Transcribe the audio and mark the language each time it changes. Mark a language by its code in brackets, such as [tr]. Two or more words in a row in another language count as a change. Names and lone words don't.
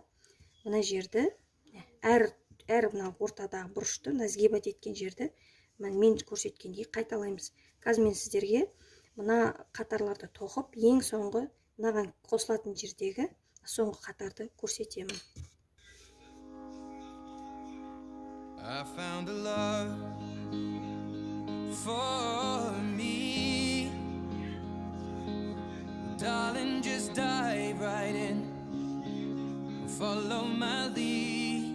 [kk] Мына жерді әр мына ортадағы бұрышты, мына сгибать еткен жерді мен көрсеткендей қайталаймыз. Қазір мен сіздерге мына қатарларды тоқып, ең соңғы мынаған қосылатын жердегі соңғы қатарды көрсетемін. [en] I found a love for me. Darling, just dive right in. Follow my lead.